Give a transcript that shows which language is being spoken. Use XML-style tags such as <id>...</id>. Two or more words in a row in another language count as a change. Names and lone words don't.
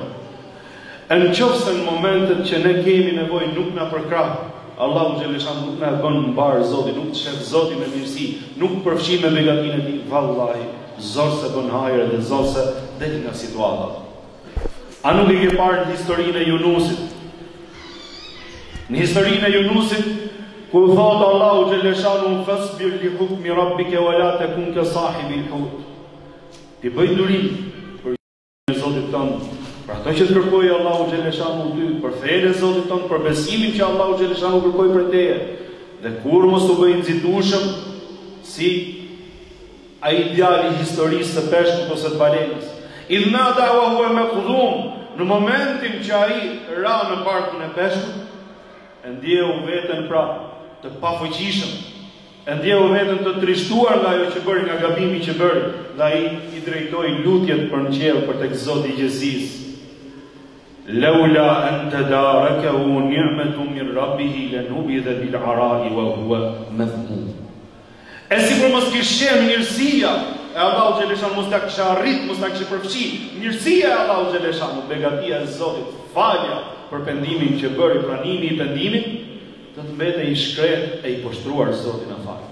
<sq>E në qoftë në momentet që ne kemi nevojë nuk na përkrah, Allahu xhaleshahu nuk na bën mbar Zoti, nuk shef Zoti me mirësi, nuk përfshin me begatinë e tij, vallahi, zor se bën hajër dhe zor se del nga situata. A nuk e ke parë në historinë e Yunusit? Në historinë e Yunusit, ku thot Allahu xhaleshanu</sq> <ar>فاصبر لحكم ربك ولا تكن كصاحب الحوت.</ar> <sq>Ti bëj durim për Zotit tonë, për ato që të kërkojë Allahu xhaleshanu ty, për fenë e Zotit tonë, për besimin që Allahu xhaleshanu kërkoi për teje. Dhe kur mos u bëj nxitueshëm si ai djali i historisë së peshkut ose të balenës.</sq> <ar>إذ نادى وهو مكظوم,</ar> <sq>në momentin që ai ra në barkun e peshkut, e ndjeu veten pra të pafuqishëm, e ndjeu veten të trishtuar nga ajo që bëri, nga gabimi që bëri, dhe ai i drejtoi lutjet për në qiell për tek Zoti i gjithësisë.</sq> <ar>لولا أن تداركه نعمة من ربه لنبذ بالعراء وهو مذموم.</ar> <sq>E sikur mos kishte mirësia e Allahu xhaleshanu, mos ta kisha arrit, mos ta kisha përfshi mirësia e Allahu xhaleshanu, begatia e Zotit, falja për pendimin që bëri, pranimi i pendimit, do të mbetej i shkret e i poshtruar Zotin e fal.</sq>